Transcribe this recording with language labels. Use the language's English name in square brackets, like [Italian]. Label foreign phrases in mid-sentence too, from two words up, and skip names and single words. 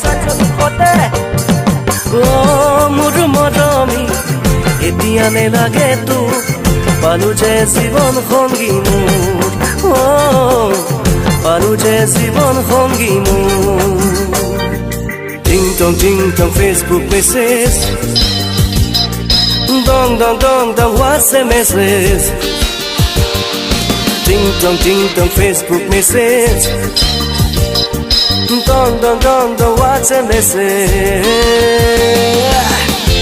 [Assamese] অ' মোৰ মৰমী এতিয়া নেলাগে তো পালো যে জীৱন সংগী মোৰ অ' পালো যে জীৱন সংগী মোৰ [English] ting tong Facebook message Dong WhatsApp message. Ting tong Facebook message. Dong WhatsApp message.